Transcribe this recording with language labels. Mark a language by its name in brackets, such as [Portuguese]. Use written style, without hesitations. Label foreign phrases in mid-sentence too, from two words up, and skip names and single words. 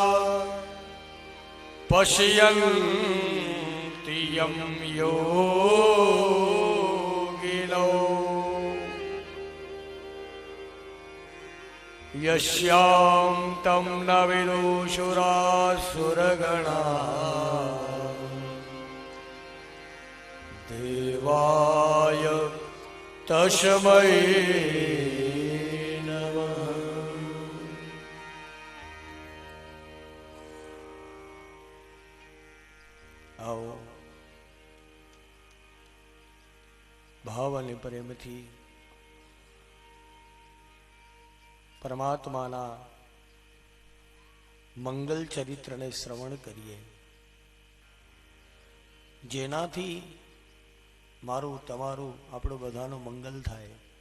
[Sanskrit] पश्यन्ति यं योगिनो यस्यां तं न विदुषुरासुरगणा देवाय तस्मै नमः. [Gujarati] આવો ભાવ અને પ્રેમથી પરમાત્માના મંગલ ચરિત્રને શ્રવણ કરીએ, જેનાથી મારું તમારું આપણું બધાનું મંગલ થાય.